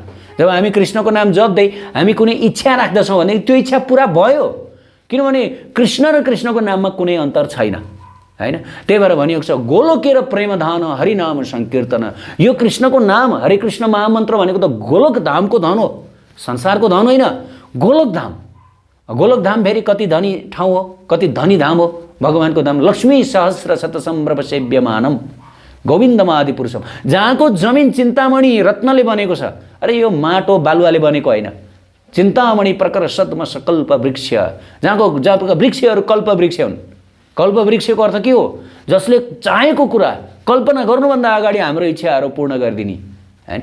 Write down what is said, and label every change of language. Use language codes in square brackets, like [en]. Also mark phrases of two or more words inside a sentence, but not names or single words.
[ne] जब हामी कृष्णको नाम जप्दै हामी कुनै इच्छा राख्दछौँ भने त्यो इच्छा पुरा भयो, किनभने कृष्ण र कृष्णको नाममा कुनै अन्तर छैन हैन। त्यही भएर भनिएको छ, [bn] গোলোকের প্রেমধন হরিনাম সংকীর্তন। [ne] यो कृष्णको नाम, हरे कृष्ण महामन्त्र भनेको त गोलोक धामको धन हो, संसारको धन होइन, गोलोक धाम। गोलोक धाम फेरि कति धनी ठाउँ हो, कति धनी धाम हो भगवानको धाम। [sa] लक्ष्मी सहस्र शतसम्भ्रम सेव्यमानम गोविन्दमादि पुरुषम, [ne] जहाँको जमिन चिन्तामणि रत्नले बनेको छ। अरे यो माटो बालुवाले बनेको होइन, [sa] चिन्तामणि प्रकर सद्म सकल्प वृक्ष, [ne] जहाँको वृक्षहरू कल्प वृक्ष हुन्। कल्प वृक्षको अर्थ के हो? जसले चाहेको कुरा कल्पना गर्नुभन्दा अगाडि हाम्रो इच्छाहरू पूर्ण गरिदिने हैन।